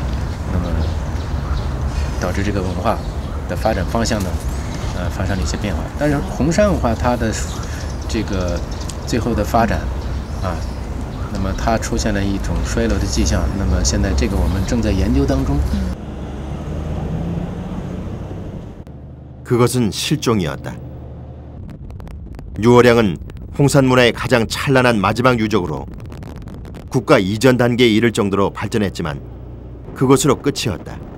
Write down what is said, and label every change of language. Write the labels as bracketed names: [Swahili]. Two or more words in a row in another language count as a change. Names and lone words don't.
[Chinese] 那么导致这个文化的发展方向呢，发生了一些变化。但是红山文化它的这个最后的发展，那么它出现了一种衰落的迹象。那么现在这个我们正在研究当中。 [Korean] 그것은 실종이었다. 뉴어량은 홍산 문화의 가장 찬란한 마지막 유적으로 국가 이전 단계에 이를 정도로 발전했지만 그것으로 끝이었다.